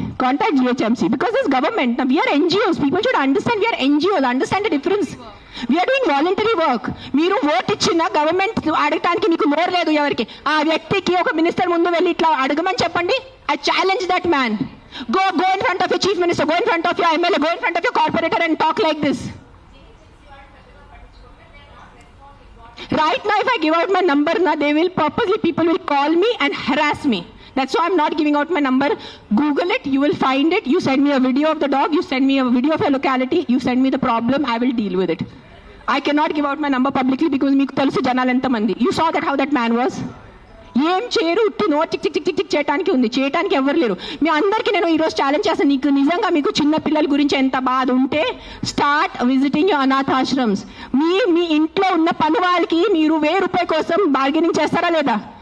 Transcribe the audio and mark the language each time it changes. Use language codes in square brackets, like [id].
[en] Contact GHMC because this government. Now we are NGOs. People should understand we are NGOs. Understand the difference. We are doing voluntary work. [te] మీరు vote ఇచ్చిన government అడగటానికి మీకు నోరు లేదు ఎవరికి. ఆ వ్యక్తికి ఒక మినిస్టర్ ముందు వెళ్ళి ఇట్లా అడగమని చెప్పండి. [en] I challenge that man. Go in front of your chief minister. Go in front of your MLA. Go in front of your corporator and talk like this. Right now, if I give out my number, people will call me and harass me. That's why I'm not giving out my number. Google it, you will find it. You send me a video of the dog, you send me a video of a locality, you send me the problem, I will deal with it. I cannot give out my number publicly because [te] meeku telusu janalu enta mandi. [en] You saw that how that man was. [te] ఏం చేయరు, ఉట్టి no tick tick tick tick చేయడానికి ఉంది. చేయడానికి ఎవరు లేరు. మీ అందరికీ నేను ఈరోజు ఛాలెంజ్ చేస్తాను. నీకు నిజంగా మీకు చిన్న పిల్లల గురించి ఎంత బాధ ఉంటే [en] start visiting your [te] అనాథాశ్రమ్స్. మీ ఇంట్లో ఉన్న పని వాళ్ళకి మీరు ₹1000 కోసం బార్గెనింగ్ చేస్తారా లేదా?